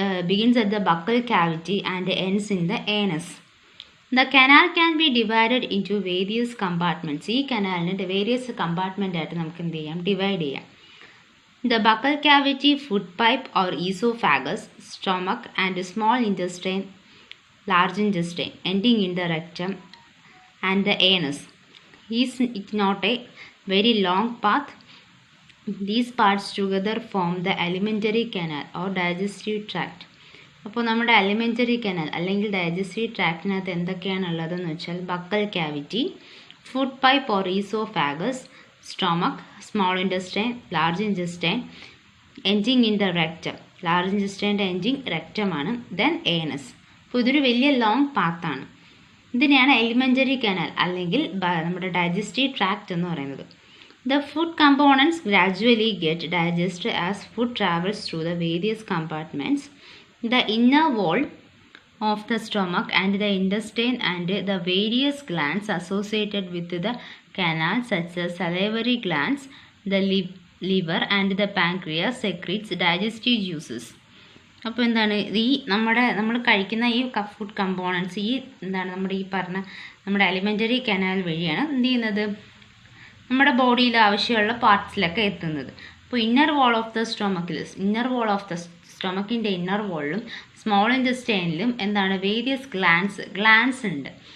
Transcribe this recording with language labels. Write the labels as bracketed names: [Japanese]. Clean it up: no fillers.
[English] begins at the buccal cavity and ends in the anus. The canal can be divided into various compartments. [Malayalam] ഈ കനാലിനെ various compartment ആയിട്ട് നമുക്ക് എന്ത് ചെയ്യാം, divide ചെയ്യാം. [English] The buccal cavity, food pipe or esophagus, stomach and small intestine, large intestine ending in the rectum and the anus. Is it not a very long path? These parts together form the alimentary canal or digestive tract. [Malayalam] അപ്പോൾ നമ്മുടെ alimentary canal അല്ലെങ്കിൽ digestive ട്രാക്റ്റിനകത്ത് എന്തൊക്കെയാണുള്ളതെന്ന് വെച്ചാൽ buccal cavity, food pipe or oesophagus, stomach, small intestine, large intestine [English] Ending in the rectum. [Malayalam] Large ഇൻറ്റസ്റ്റൈൻ്റെ ending റെക്റ്റമാണ്. Then anus. അപ്പോൾ ഇതൊരു വലിയ long പാത്താണ്. ഇതിനെയാണ് elementary canal അല്ലെങ്കിൽ നമ്മുടെ ഡൈജസ്റ്റീവ് ട്രാക്റ്റ് എന്ന് പറയുന്നത്. [English] The food components gradually get digested as food travels through the various compartments. The inner wall of the stomach and the intestine and the various glands associated with the canal such as salivary glands, the liver and the pancreas secretes digestive juices. [Malayalam] അപ്പോൾ എന്താണ് ഈ നമ്മൾ കഴിക്കുന്ന ഈ food components ഈ എന്താണ് നമ്മുടെ ഈ പറഞ്ഞ നമ്മുടെ അലിമെൻ്ററി കനാൽ വഴിയാണ് എന്ത് ചെയ്യുന്നത് നമ്മുടെ ബോഡിയിൽ ആവശ്യമുള്ള പാർട്സിലൊക്കെ എത്തുന്നത്. അപ്പോൾ inner wall of the സ്റ്റൊമക്കിൻ്റെ inner വാളിലും small ഇൻറ്റസ്റ്റൈനിലും എന്താണ് വേരിയസ് ഗ്ലാൻസ് ഉണ്ട്.